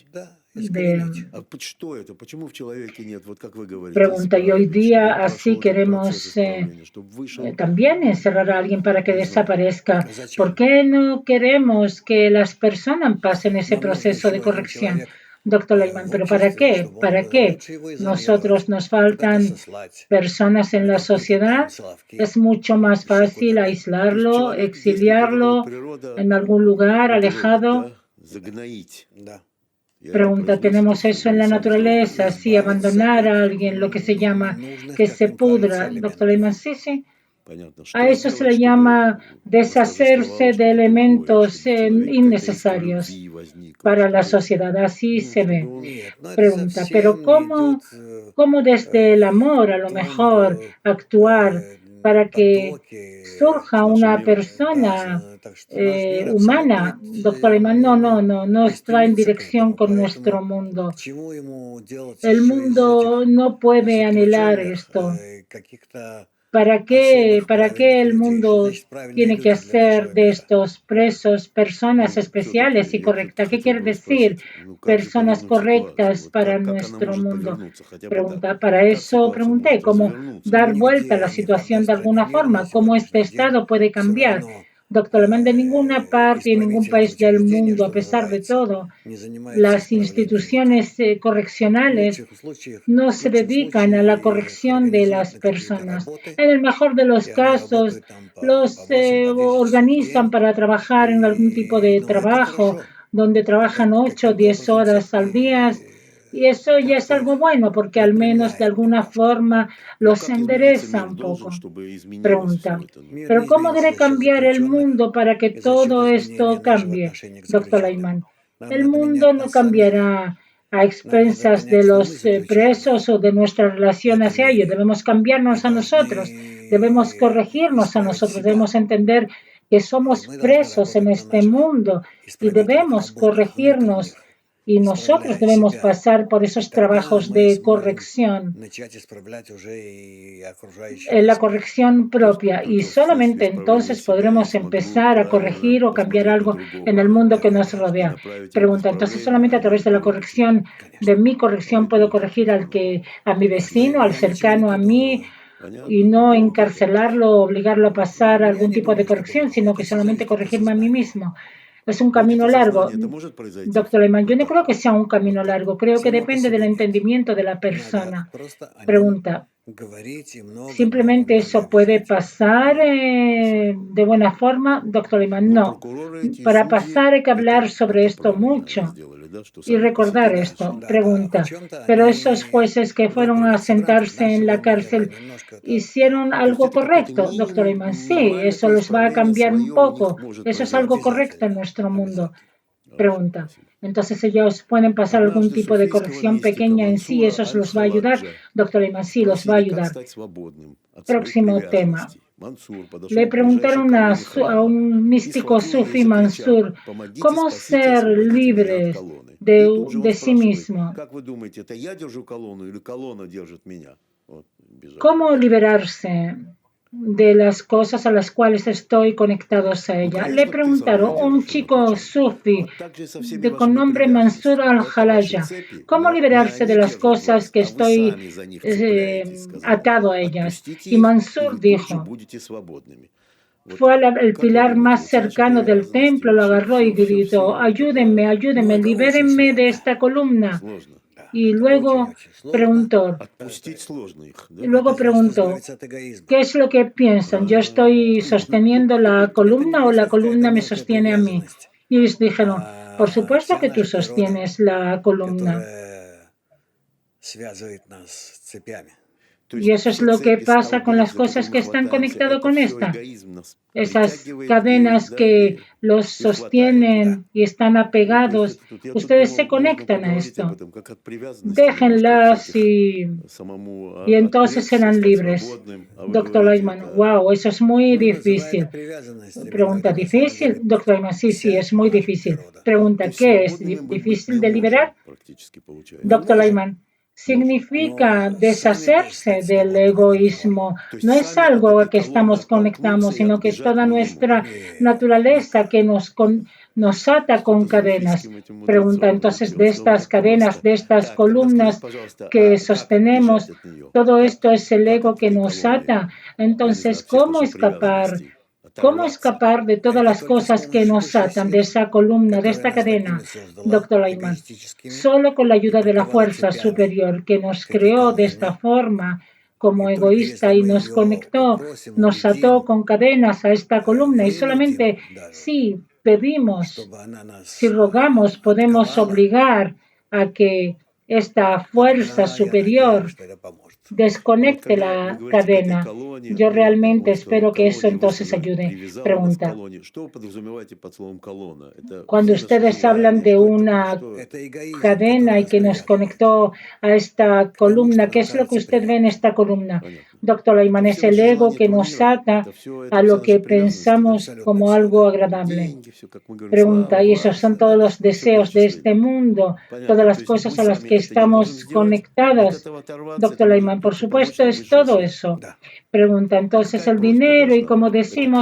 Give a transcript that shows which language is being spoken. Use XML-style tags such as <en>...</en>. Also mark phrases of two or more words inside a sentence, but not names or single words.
<ru>Да,</ru> <es>de</es> <ru>искоренить. А что это? Почему в человеке нет, вот как вы говорите,</ru> <es>pregunta. Y hoy</es> <ru>исправить, чтобы</ru> <es>día</es> <ru>он</ru> <es>así</es> <ru>прошел этот</ru> <es>queremos</es> <ru>процесс исправления, чтобы вышел,</ru> <es>también encerrar a alguien para que</es> <ru>не знаю,</ru> <es>desaparezca. ¿Por</es> <ru>Зачем?</ru> <es>qué no queremos que las personas pasen ese</es> <ru>Нам нужен</ru> <es>proceso de</es> <ru>еще один</ru> <es>corrección?</es> <ru>человек</ru> <es>Doctor Lyman,</es> <ru>в</ru> <es>¿pero para</es> <ru>обществе,</ru> <es>qué?</es> <ru>чтобы он</ru> <es>¿Para qué?</es> <ru>лучше его изолировать,</ru> <es>Nosotros nos</es> <ru>куда-то</ru> <es>faltan</es> <ru>сослать,</ru> <es>personas en</es> <ru>на</ru> <es>la</es> <ru>какие-то</ru> <es>sociedad.</es> <ru>там Соловки,</ru> <es>Es mucho más</es> <ru>еще</ru> <es>fácil</es> <ru>куда-то. То есть</ru> <es>aislarlo,</es> <ru>человек действует, вот эта</ru> <es>exiliarlo</es> <ru>вот природа</ru> <es>en algún lugar</es> <ru>убрать,</ru> <es>alejado.</es> <ru>да, загноить. Да. И это</ru> <es>Pregunta,</es> <ru>произносит</ru> <es>¿tenemos</es> <ru>все.</ru> <es>eso</es> <ru>Вы</ru> <es>en</es> <ru>и</ru> <es>la</es> <ru>сами сказали.</ru> <es>naturaleza? Sí,</es> <ru>Избавиться</ru> <es>abandonar a</es> <ru>от</ru> <es>alguien, lo que se llama</es> <ru>ненужных,</ru> <es>que</es> <ru>как</ru> <es>se</es> <ru>им кажется,</ru> <es>pudra. Doctor</es> <ru>элементов.</ru> <es>Lyman, sí, sí.</es> <ru>Понятно.</ru> <es>A</es> <ru>Что</ru> <es>eso se</es> <ru>сделать,</ru> <es>le</es> <ru>чтобы</ru> <es>llama</es> <ru>восторжествовало</ru> <es>deshacerse de</es> <ru>что-то другое,</ru> <es>elementos</es> <ru>чтобы в человеке какая-то искра</ru> <es>innecesarios</es> <ru>любви возникла,</ru> <es>para la</es> <ru>чтобы,</ru> <es>sociedad. Así</es> <ru>ну,</ru> <es>se ve.</es> <ru>чтобы он... Нет, но это</ru> <es>Pregunta, pero</es> <ru>совсем не идет</ru> <es>¿cómo desde el amor a</es> <ru>в</ru> <es>lo</es> <ru>том</ru> <es>mejor actuar para que</es> <ru>потоке</ru> <es>surja</es> <ru>С нашим</ru> <es>una</es> <ru>миром.</ru> <es>persona</es> <ru>да, так что наш мир</ru> <es>humana?</es> <ru>абсолютно</ru> <es>Doctor Lyman,</es> <ru>ведь</ru> <es>no</es> <ru>не</ru> <es>está en</es> <ru>стремится к</ru> <es>dirección</es> <ru>этому,</ru> <es>con nuestro</es> <ru>поэтому</ru> <es>mundo.</es> <ru>к чему ему делать</ru> <es>El</es> <ru>еще из</ru> <es>mundo</es> <ru>этих</ru> <es>no puede anhelar</es> <ru>заключенных</ru> <es>esto.</es> <ru>каких-то</ru> <es>¿Para</es> <ru>особых</ru> <es>qué</es> <ru>правильных</ru> <es>el</es> <ru>людей? Что</ru> <es>mundo</es> <ru>значит правильные</ru> <es>tiene que</es> <ru>люди для</ru> <es>hacer</es> <ru>нашего</ru> <es>de</es> <ru>мира?</ru> <es>estos presos personas</es> <ru>Ну,</ru> <es>especiales</es> <ru>все-таки</ru> <es>y</es> <ru>я тут</ru> <es>correctas? ¿Qué</es> <ru>хотел</ru> <es>quiere</es> <ru>бы вас</ru> <es>decir</es> <ru>спросить, ну как же</ru> <es>personas</es> <ru>повернуть</ru> <es>correctas</es> <ru>ситуацию? Вот</ru> <es>para</es> <ru>как она</ru> <es>nuestro</es> <ru>может</ru> <es>mundo?</es> <ru>повернуться, хотя бы так?</ru> <es>Pregunta, para</es> <ru>Как</ru> <es>eso</es> <ru>ситуация</ru> <es>pregunté,</es> <ru>может</ru> <es>¿cómo</es> <ru>развернуться?</ru> <es>dar vuelta a</es> <ru>Нигде,</ru> <es>la</es> <ru>ни в</ru> <es>situación</es> <ru>одной</ru> <es>de alguna</es> <ru>стране мира</ru> <es>forma?</es> <ru>на</ru> <es>¿Cómo este</es> <ru>сегодняшний день</ru> <es>estado puede</es> <ru>все</ru> <es>cambiar?</es> <ru>равно</ru> <es>Doctor Alemán, de ninguna parte y ningún país</es> <ru>исправительные</ru> <es>del</es> <ru>учреждения,</ru> <es>mundo, a</es> <ru>что</ru> <es>pesar de</es> <ru>называется,</ru> <es>todo,</es> <ru>не занимаются</ru> <es>las</es> <ru>исправлением их.</ru> <es>instituciones</es> <ru>В</ru> <es>correccionales no se</es> <ru>лучшем</ru> <es>dedican a la</es> <ru>случае их</ru> <es>corrección de las</es> <ru>организуют на какие-то</ru> <es>personas.</es> <ru>работы,</ru> <es>En el mejor de los</es> <ru>и они</ru> <es>casos,</es> <ru>работают там по</ru> <es>los</es> <ru>8, по 10 часов в</ru> <es>organizan</es> <ru>день.</ru> <es>para trabajar en algún tipo de</es> <ru>Ну, это</ru> <es>trabajo</es> <ru>хорошо.</ru> <es>donde</es> <ru>Это</ru> <es>trabajan 8 o</es> <ru>каким-то</ru> <es>10</es> <ru>образом</ru> <es>horas al día. Y eso ya es</es> <ru>как-то</ru> <es>algo</es> <ru>их</ru> <es>bueno porque al menos de</es> <ru>выпрямляет</ru> <es>alguna</es> <ru>немножко.</ru> <es>forma</es> <ru>Ну</ru> <es>los</es> <ru>как измениться</ru> <es>endereza</es> <ru>мир</ru> <es>un</es> <ru>должен,</ru> <es>poco.</es> <ru>чтобы изменилось</ru> <es>Pregunta,</es> <ru>все это? Ну, Мир</ru> <es>¿pero</es> <ru>не</ru> <es>cómo</es> <ru>изменится</ru> <es>debe</es> <ru>за счет</ru> <es>cambiar el</es> <ru>заключенных</ru> <es>mundo para que</es> <ru>и за счет</ru> <es>todo</es> <ru>изменения</ru> <es>esto</es> <ru>нашего</ru> <es>cambie?</es> <ru>отношения к</ru> <es>Doctor</es> <ru>заключенным.</ru> <es>Lyman,</es> <ru>Нам</ru> <es>el</es> <ru>надо</ru> <es>mundo</es> <ru>менять</ru> <es>no</es> <ru>нас самих.</ru> <es>cambiará a</es> <ru>Нам надо</ru> <es>expensas de</es> <ru>понять, что</ru> <es>los</es> <ru>мы заключенные.</ru> <es>presos o de nuestra relación</es> <ru>Это</ru> <es>hacia ellos.</es> <ru>мы.</ru> <es>Debemos</es> <ru>И</ru> <es>cambiarnos a nosotros, debemos</es> <ru>должны</ru> <es>corregirnos a</es> <ru>исправить</ru> <es>nosotros,</es> <ru>себя.</ru> <es>debemos entender que</es> <ru>И</ru> <es>somos</es> <ru>мы должны</ru> <es>presos en</es> <ru>работать на</ru> <es>este</es> <ru>наших</ru> <es>mundo y</es> <ru>исправительных</ru> <es>debemos</es> <ru>работах</ru> <es>corregirnos</es> <ru>внутренних,</ru> <es>y nosotros</es> <ru>исправляя</ru> <es>debemos</es> <ru>себя.</ru> <es>pasar por</es> <ru>И</ru> <es>esos</es> <ru>тогда</ru> <es>trabajos</es> <ru>мы</ru> <es>de</es> <ru>сможем</ru> <es>corrección,</es> <ru>начать исправлять уже и окружающий</ru> <es>en la</es> <ru>нас мир.</ru> <es>corrección</es> <ru>То есть</ru> <es>propia y</es> <ru>только в смысле</ru> <es>solamente</es> <ru>исправления</ru> <es>entonces</es> <ru>себя я</ru> <es>podremos</es> <ru>смогу</ru> <es>empezar a</es> <ru>правильно</ru> <es>corregir o cambiar</es> <ru>посмотреть на</ru> <es>algo</es> <ru>другого,</ru> <es>en el</es> <ru>да,</ru> <es>mundo que</es> <ru>Да,</ru> <es>nos</es> <ru>конечно. и</ru> <es>rodea.</es> <ru>направить его к</ru> <es>Pregunta, entonces</es> <ru>исправлению,</ru> <es>solamente</es> <ru>а</ru> <es>a través</es> <ru>не</ru> <es>de la</es> <ru>повернуть его.</ru> <es>corrección, de</es> <ru>Конечно.</ru> <es>mi</es> <ru>По</ru> <es>corrección puedo</es> <ru>этому</ru> <es>corregir</es> <ru>пути.</ru> <es>al que, a mi vecino, al</es> <ru>Я ничего не</ru> <es>cercano a mí,</es> <ru>придумываю. Понятно?</ru> <es>y no</es> <ru>Долго это.</ru> <es>encarcelarlo o obligarlo a pasar</es> <ru>Я</ru> <es>algún</es> <ru>не</ru> <es>tipo de</es> <ru>думаю, что</ru> <es>corrección,</es> <ru>долго.</ru> <es>sino</es> <ru>Это</ru> <es>que</es> <ru>все</ru> <es>solamente</es> <ru>зависит от</ru> <es>corregirme a mí</es> <ru>осознания.</ru> <es>mismo. Es un</es> <ru>Вот</ru> <es>camino</es> <ru>это</ru> <es>largo.</es> <ru>сознание, это может произойти</ru> <es>Doctor Lehmann, yo</es> <ru>вот</ru> <es>no</es> <ru>так,</ru> <es>creo que sea un</es> <ru>вот</ru> <es>camino</es> <ru>так.</ru> <es>largo, creo que</es> <ru>Само по</ru> <es>depende del</es> <ru>себе нет.</ru> <es>entendimiento de la</es> <ru>Надо</ru> <es>persona.</es> <ru>просто о нем</ru> <es>Pregunta,</es> <ru>говорить и много</ru> <es>Simplemente eso puede pasar de buena forma, doctor Iman.</es> <ru>Но</ru> <es>No,</es> <ru>прокуроры эти и</ru> <es>para</es> <ru>судьи</ru> <es>pasar hay que hablar</es> <ru>это</ru> <es>sobre esto</es> <ru>правильно они</ru> <es>mucho</es> <ru>сделали, да, что</ru> <es>y</es> <ru>сами по</ru> <es>recordar</es> <ru>себе</ru> <es>esto.</es> <ru>решили. Да, в</ru> <es>Pregunta,</es> <ru>чем-то</ru> <es>pero</es> <ru>они</ru> <es>esos jueces que fueron a</es> <ru>выбрались в рамках</ru> <es>sentarse en</es> <ru>нашего</ru> <es>la</es> <ru>мнения,</ru> <es>cárcel</es> <ru>немножко так.</ru> <es>hicieron</es> <ru>То есть</ru> <es>algo</es> <ru>это какой-то</ru> <es>correcto, doctor</es> <ru>минимум,</ru> <es>Iman. Sí,</es> <ru>минимально,</ru> <es>eso</es> <ru>то</ru> <es>los va a</es> <ru>исправление</ru> <es>cambiar un</es> <ru>свое у них</ru> <es>poco.</es> <ru>может</ru> <es>Eso es algo</es> <ru>произойти.</ru> <es>correcto en</es> <ru>Обязательно,</ru> <es>nuestro mundo.</es> <ru>обязательно.</ru> <es>Pregunta.</es> <ru>Спасибо.</ru> <es>Entonces ellos pueden pasar algún</es> <ru>Однажды</ru> <es>tipo de</es> <ru>суфийского</ru> <es>corrección</es> <ru>мистика</ru> <es>pequeña en sí,</es> <ru>Мансура</ru> <es>eso los va a ayudar.</es> <ru>Аль-Халаджа</ru> <es>Doctor Iman, sí, los va a</es> <ru>спросили, как</ru> <es>ayudar.</es> <ru>стать свободным от своих</ru> <es>Próximo tema.</es> <ru>привязанностей. Мансур</ru> <es>Le</es> <ru>подошел к ближайшей</ru> <es>preguntaron</es> <ru>колонне</ru> <es>a</es> <ru>храма</ru> <es>un</es> <ru>и</ru> <es>místico</es> <ru>схватил ее и</ru> <es>sufi</es> <ru>закричал:</ru> <es>Mansur</es> <ru>«Помогите,</ru> <es>cómo</es> <ru>спасите,</ru> <es>ser</es> <ru>освободите меня от</ru> <es>libres</es> <ru>колонны». И тут же он</ru> <es>de sí</es> <ru>спрашивает:</ru> <es>mismo.</es> <ru>как вы думаете, это я держу колонну или колонна держит меня? Вот, бежал.</ru> <es>¿Cómo liberarse de las cosas a las cuales estoy conectados a</es> <ru>Ну,</ru> <es>ella? Le</es> <ru>конечно, ты сам</ru> <es>preguntaron</es> <ru>ее</ru> <es>un</es> <ru>держишь, он</ru> <es>chico</es> <ru>отвечал.</ru> <es>sufi</es> <ru>Вот так же и со всеми</ru> <es>con</es> <ru>вашими</ru> <es>nombre Mansur</es> <ru>привязанностями. Это ваши</ru> <es>al-Halaja.</es> <ru>цепи,</ru> <es>¿Cómo</es> <ru>но не</ru> <es>liberarse de</es> <ru>они</ru> <es>las</es> <ru>держат</ru> <es>cosas</es> <ru>вас,</ru> <es>que</es> <ru>а вы</ru> <es>estoy</es> <ru>сами за них цепляетесь, сказал он.</ru> <es>atado a ellas?</es> <ru>Отпустите</ru> <es>Y</es> <ru>их, и</ru> <es>Mansur</es> <ru>вы тут же</ru> <es>dijo,</es> <ru>будете свободными. Вот</ru> <es>fue el</es> <ru>как вы</ru> <es>pilar más</es> <ru>думаете, чаша</ru> <es>cercano del</es> <ru>привязанности</ru> <es>templo, lo</es> <ru>вообще</ru> <es>agarró y gritó, ayúdenme,</es> <ru>Ну,</ru> <es>ayúdenme,</es> <ru>это очень</ru> <es>libérenme de</es> <ru>сложно.</ru> <es>esta columna.</es> <ru>сложно? Да,</ru> <es>Y</es> <ru>это</ru> <es>luego</es> <ru>очень-очень сложно.</ru> <es>preguntó,</es> <ru>Отпустить сложно их, да?</ru> <es>y luego</es> <ru>Это значит</ru> <es>preguntó,</es> <ru>избавиться от эгоизма.</ru> <es>¿qué es lo que piensan? ¿Yo estoy sosteniendo la columna o la columna me sostiene a mí? Y ellos dijeron, por supuesto que tú sostienes la columna.</es> <ru>Которая связывает нас цепями. То</ru> <es>Y</es> <ru>есть</ru> <es>eso es</es> <ru>все</ru> <es>lo que</es> <ru>цепи,</ru> <es>pasa con</es> <ru>столбы,</ru> <es>las</es> <ru>за</ru> <es>cosas</es> <ru>которые</ru> <es>que</es> <ru>мы</ru> <es>están</es> <ru>хватаемся,</ru> <es>conectadas</es> <ru>это</ru> <es>con</es> <ru>все</ru> <es>esta.</es> <ru>эгоизм нас</ru> <es>Esas</es> <ru>притягивает</ru> <es>cadenas</es> <ru>да,</ru> <es>que los</es> <ru>и хватает.</ru> <es>sostienen y están</es> <ru>Вот, то есть</ru> <es>apegados,</es> <ru>это тут, я тут</ru> <es>ustedes se</es> <ru>думал, можно</ru> <es>conectan a</es> <ru>поговорить об</ru> <es>esto.</es> <ru>этом, как от привязанности немножко от</ru> <es>Déjenlas</es> <ru>всяких самому</ru> <es>y entonces</es> <ru>отречься,</ru> <es>serán</es> <ru>стать</ru> <es>libres.</es> <ru>свободным, а вы</ru> <es>Doctor</es> <ru>говорите,</ru> <es>Ayman,</es> <ru>это</ru> <es>wow, eso es muy</es> <ru>Ну, называй</ru> <es>difícil.</es> <ru>это привязанностями, но</ru> <es>Pregunta,</es> <ru>это на самом</ru> <es>¿difícil?</es> <ru>деле</ru> <es>Doctor Ayman, sí, sí,</es> <ru>вся</ru> <es>es muy</es> <ru>наша</ru> <es>difícil.</es> <ru>природа. то</ru> <es>Pregunta,</es> <ru>есть</ru> <es>¿qué es</es> <ru>свободными мы быть</ru> <es>difícil</es> <ru>не</ru> <es>de liberar?</es> <ru>можем, практически получается. Мы</ru> <es>Doctor</es> <ru>можем,</ru> <es>Ayman, significa</es> <ru>но сами</ru> <es>deshacerse</es> <ru>стать</ru> <es>del</es> <ru>свободными мы не можем.</ru> <es>egoísmo.</es> <ru>То есть</ru> <es>No es</es> <ru>сами от</ru> <es>algo a</es> <ru>этой</ru> <es>que</es> <ru>колонны</ru> <es>estamos conectamos,</es> <ru>оттолкнуться и</ru> <es>sino que es</es> <ru>отбежать</ru> <es>toda</es> <ru>мы не</ru> <es>nuestra</es> <ru>можем. Нет,</ru> <es>naturaleza</es> <ru>никак.</ru> <es>que nos ata con</es> <ru>Что-то</ru> <es>cadenas.</es> <ru>суфийским этим</ru> <es>Pregunta</es> <ru>мудрецом.</ru> <es>entonces</es> <ru>И</ru> <es>de</es> <ru>он сказал</ru> <es>estas</es> <ru>так</ru> <es>cadenas,</es> <ru>просто.</ru> <es>de estas</es> <ru>Так, тогда скажите,</ru> <es>columnas</es> <ru>пожалуйста,</ru> <es>que</es> <ru>как</ru> <es>sostenemos,</es> <ru>отбежать от нее?</ru> <es>todo esto es el</es> <ru>Как</ru> <es>ego</es> <ru>от</ru> <es>que</es> <ru>этой</ru> <es>nos</es> <ru>колонны?</ru> <es>ata.</es> <ru>Я не</ru> <es>Entonces,</es> <ru>знаю, всех наших привязанностей.</ru> <es>¿cómo</es> <ru>Оторваться.</ru> <es>escapar de todas</es> <ru>Это</ru> <es>las</es> <ru>только с</ru> <es>cosas que</es> <ru>помощью</ru> <es>nos</es> <ru>высшей</ru> <es>atan, de</es> <ru>силы,</ru> <es>esa columna, de</es> <ru>которая</ru> <es>esta</es> <ru>нас такими</ru> <es>cadena?</es> <ru>создала,</ru> <es>Doctor Ayman,</es> <ru>эгоистическими,</ru> <es>solo con la</es> <ru>и</ru> <es>ayuda de la</es> <ru>приковала</ru> <es>fuerza</es> <ru>цепями</ru> <es>superior que nos</es> <ru>к этой</ru> <es>creó de esta</es> <ru>колонне.</ru> <es>forma</es> <ru>И</ru> <es>como</es> <ru>только</ru> <es>egoísta</es> <ru>если</ru> <es>y</es> <ru>мы</ru> <es>nos</es> <ru>ее</ru> <es>conectó,</es> <ru>попросим,</ru> <es>nos ató</es> <ru>убедим,</ru> <es>con cadenas a esta columna y</es> <ru>вынудим</ru> <es>solamente</es> <ru>даже,</ru> <es>si pedimos,</es> <ru>чтобы она</ru> <es>si</es> <ru>нас</ru> <es>rogamos, podemos</es> <ru>отковала,</ru> <es>obligar a que esta fuerza</es> <ru>тогда я надеюсь,</ru> <es>superior</es> <ru>что это поможет. Ну вот</ru> <es>desconecte</es> <ru>когда вы</ru> <es>la</es> <ru>говорите к этой</ru> <es>cadena.</es> <ru>колонне,</ru> <es>Yo</es> <ru>ну ладно,</ru> <es>realmente</es> <ru>он сказал</ru> <es>espero que eso</es> <ru>колонне, вы</ru> <es>entonces</es> <ru>сказали,</ru> <es>ayude.</es> <ru>привязала вас к</ru> <es>Pregunta,</es> <ru>колонне. Что вы подразумеваете под словом колонна? Это</ru> <es>cuando</es> <ru>все наши</ru> <es>ustedes hablan</es> <ru>желания,</ru> <es>de</es> <ru>что это такое?</ru> <es>una</es> <ru>Что Это эгоизм,</ru> <es>cadena</es> <ru>который</ru> <es>y</es> <ru>нас</ru> <es>que nos</es> <ru>привязывает</ru> <es>conectó a esta</es> <ru>к тому, что</ru> <es>columna, ¿qué</es> <ru>нам</ru> <es>es lo que</es> <ru>кажется</ru> <es>usted ve en</es> <ru>приятным.</ru> <es>esta columna?</es> <ru>понятно?</ru> <es>Doctor Ayman,</es> <ru>Это</ru> <es>es</es> <ru>все</ru> <es>el</es> <ru>наши</ru> <es>ego</es> <ru>желания</ru> <es>que</es> <ru>этого</ru> <es>nos</es> <ru>мира.</ru> <es>ata</es> <ru>Это все</ru> <es>a lo</es> <ru>наши</ru> <es>que</es> <ru>привязанности, да?</ru> <es>pensamos</es> <ru>Абсолютно</ru> <es>como</es> <ru>все,</ru> <es>algo</es> <ru>да.</ru> <es>agradable.</es> <ru>Деньги, все, как мы говорим,</ru> <es>Pregunta,</es> <ru>слава,</ru> <es>y esos son</es> <ru>власть,</ru> <es>todos</es> <ru>да?</ru> <es>los</es> <ru>Мы все</ru> <es>deseos de este</es> <ru>перечислили.</ru> <es>mundo,</es> <ru>Понятно.</ru> <es>todas</es> <ru>То</ru> <es>las</es> <ru>есть мы</ru> <es>cosas a las</es> <ru>сами</ru> <es>que</es> <ru>это не можем</ru> <es>estamos</es> <ru>сделать. От</ru> <es>conectadas.</es> <ru>этого оторваться, это</ru> <es>Doctor</es> <ru>может</ru> <es>Ayman, por</es> <ru>только помочь</ru> <es>supuesto,</es> <ru>нам</ru> <es>es</es> <ru>высшая</ru> <es>todo</es> <ru>сила.</ru> <es>eso.</es> <ru>Да.</ru> <es>Pregunta,</es> <ru>А</ru> <es>entonces</es> <ru>какая</ru> <es>el</es> <ru>просьба</ru> <es>dinero y</es> <ru>должна</ru> <es>como</es> <ru>быть? Это</ru> <es>decimos,</es>